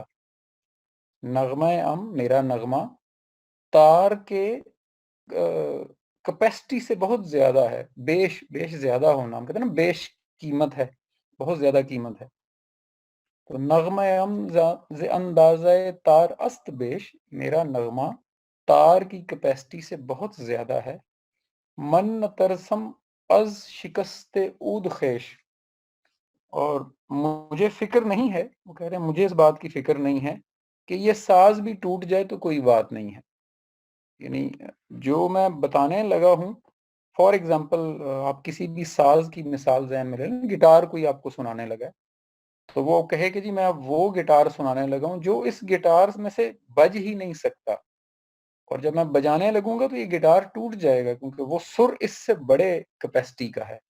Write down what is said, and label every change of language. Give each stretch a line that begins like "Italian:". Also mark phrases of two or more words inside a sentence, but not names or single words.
Urdu: نغمہ میرا نغمہ تار کے کیپیسٹی سے بہت زیادہ ہے، بیش زیادہ ہونا، ہم کہتے ہیں نا بیش قیمت ہے، بہت زیادہ قیمت ہے.
Persian: تو نغمہ ز اندازہ تار است بیش،
Urdu: میرا نغمہ تار کی کیپیسٹی سے بہت زیادہ ہے.
Persian: من ترسم از شکست عود خیش،
Urdu: اور مجھے فکر نہیں ہے، وہ کہہ رہے ہیں مجھے اس بات کی فکر نہیں ہے کہ یہ ساز بھی ٹوٹ جائے تو کوئی بات نہیں ہے. یعنی جو میں بتانے لگا ہوں،
English: for example
Urdu: آپ کسی بھی ساز کی مثال ذہن میں لے لیں، گٹار کوئی آپ کو سنانے لگا ہے تو وہ کہے کہ جی میں اب وہ گٹار سنانے لگا ہوں جو اس گٹار میں سے بج ہی نہیں سکتا، اور جب میں بجانے لگوں گا تو یہ گٹار ٹوٹ جائے گا کیونکہ وہ سر اس سے بڑے کیپیسٹی کا ہے.